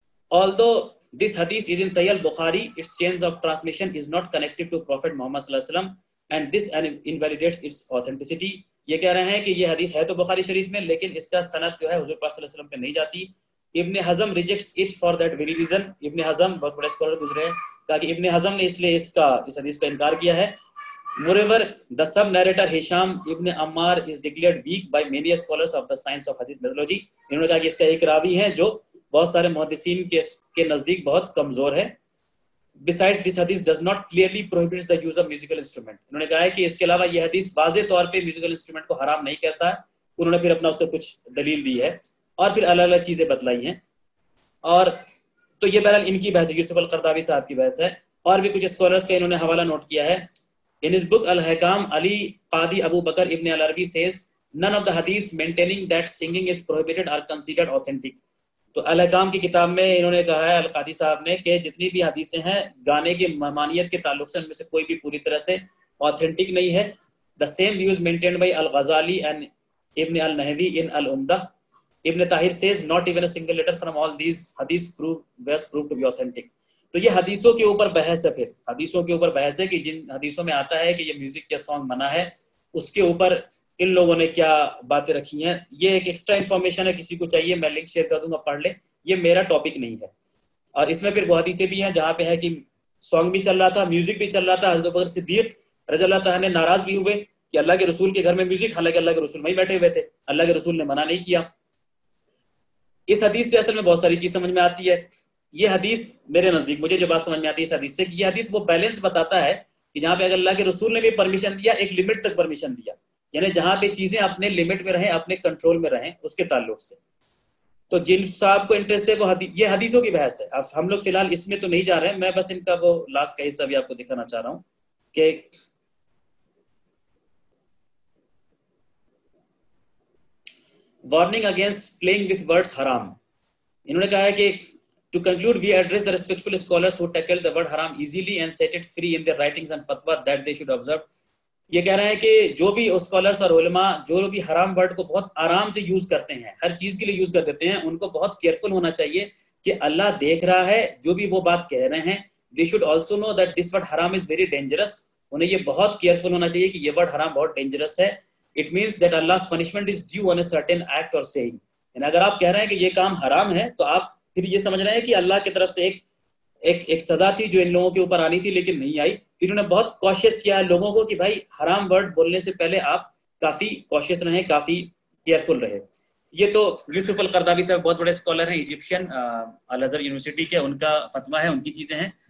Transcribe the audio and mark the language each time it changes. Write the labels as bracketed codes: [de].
[en] although this hadith is in Sahih al-Bukhari, its chains of transmission is not connected to Prophet Muhammad sallallahu alaihi wasallam and this invalidates its authenticity۔ [ur] یہ کہہ رہے ہیں کہ یہ حدیث ہے تو بخاری شریف میں، لیکن اس کا سند جو ہے حضور پاک صلی اللہ علیہ وسلم پہ نہیں جاتی، ابن حزم [en] Rejects it for that very reason. [ur] ابن حزم بہت بڑے اسکالر گزرے ہیں, کہا کہ ابن حزم نے اس لیے اس حدیث کا انکار کیا ہے. [en] Moreover, the sub-narrator Hisham ibn Ammar is declared weak by many scholars of the science of hadith methodology. [ur] انہوں نے کہا کہ اس کا ایک راوی ہے جو بہت سارے محدثین کے نزدیک بہت کمزور ہے. [en] Besides, this hadith does not clearly prohibit the use of musical instrument. [ur] انہوں نے کہا ہے کہ اس کے علاوہ یہ حدیث واضح طور پہ میوزیکل انسٹرومنٹ کو حرام نہیں کہتا ہے. انہوں نے پھر اپنا اس کا کچھ دلیل دی ہے اور پھر الگ الگ چیزیں بتلائی ہیں. اور تو یہ بہرحال ان کی بحث ہے, یوسف القرداوی صاحب کی بحث ہے. اور بھی کچھ اسکالرز کا انہوں نے حوالہ نوٹ کیا ہے. [en] In his book Al-Hakam, Ali Qadi Abu Bakr ibn al-Arabi says none of the hadiths maintaining that singing is prohibited are considered authentic. [ur] تو الحکام کی کتاب میں انہوں نے کہا ہے القادی صاحب نے کہ جتنی بھی حدیثیں ہیں گانے کی ممانعت کے تعلق سے ان میں سے کوئی بھی پوری طرح سے authentic نہیں ہے. [en] The same views maintained by Al-Ghazali and Ibn al-Nahwi in Al-Umdah. Ibn Tahir says not even a single letter from all these hadiths was proved to be authentic. [ur] تو یہ حدیثوں کے اوپر بحث ہے. پھر حدیثوں کے اوپر بحث ہے کہ جن حدیثوں میں آتا ہے کہ یہ میوزک یا سانگ منع ہے, اس کے اوپر ان لوگوں نے کیا باتیں رکھی ہیں. یہ ایک ایکسٹرا انفارمیشن ہے, کسی کو چاہیے میں لنک شیئر کر دوں گا, پڑھ لے. یہ میرا ٹاپک نہیں ہے. اور اس میں پھر وہ حدیثیں بھی ہیں جہاں پہ ہے کہ سانگ بھی چل رہا تھا, میوزک بھی چل رہا تھا. حضرت ابوبکر صدیق رضی اللہ تعالیٰ نے ناراض بھی ہوئے کہ اللہ کے رسول کے گھر میں میوزک, حالانکہ اللہ کے رسول وہیں بیٹھے ہوئے تھے, اللہ کے رسول نے منع نہیں کیا. اس حدیث سے اصل میں بہت ساری چیز سمجھ میں آتی ہے. یہ حدیث میرے نزدیک مجھے جو بات سمجھ میں آتی ہے اس حدیث سے کہ یہ حدیث وہ بیلنس بتاتا ہے کہ جہاں پہ اگر اللہ کے رسول نے بھی پرمیشن دیا, ایک لمٹ تک پرمیشن دیا, یعنی جہاں پہ چیزیں اپنے لمٹ میں رہیں, اپنے کنٹرول میں رہیں, اس کے تعلق سے. تو جن صاحب کو انٹرسٹ ہے وہ یہ حدیثوں کی بحث ہے. اب ہم لوگ فی الحال اس میں تو نہیں جا رہے ہیں, میں بس ان کا وہ لاسٹ کا حصہ بھی آپ کو دکھانا چاہ رہا ہوں کہ [en] Warning against playing with words حرام. [ur] انہوں نے کہا ہے کہ [en] to conclude, we address the respectful scholars who tackle the word haram easily and set it free in their writings and fatwa that they should observe. [ur] یہ کہہ رہے ہیں کہ جو بھی اسکالرس اور علماء جو بھی حرام ورڈ کو بہت آرام سے یوز کرتے ہیں, ہر چیز کے لیے یوز کر دیتے ہیں, ان کو بہت کیئرفل ہونا چاہیے کہ اللہ دیکھ رہا ہے جو بھی وہ بات کہہ رہے ہیں. [en] they should also know that this word haram is very dangerous. [ur] انہیں یہ بہت کیئرفل ہونا چاہیے کہ یہ ورڈ حرام بہت ڈینجرس ہے. [en] it means that Allah's punishment is due on a certain act or saying. [ur] یعنی اگر آپ کہہ رہے ہیں کہ یہ کام حرام ہے تو آپ پھر یہ سمجھ رہے ہیں کہ اللہ کی طرف سے ایک سزا تھی جو ان لوگوں کے اوپر آنی تھی لیکن نہیں آئی. پھر انہوں نے بہت کوشش کیا ہے لوگوں کو کہ بھائی حرام ورڈ بولنے سے پہلے آپ کافی کوشش رہیں, کافی کیئرفل رہے. یہ تو یوسف القرداوی صاحب بہت بڑے اسکالر ہیں ایجپشین, الازہر یونیورسٹی کے, ان کا فتویٰ ہے, ان کی چیزیں ہیں.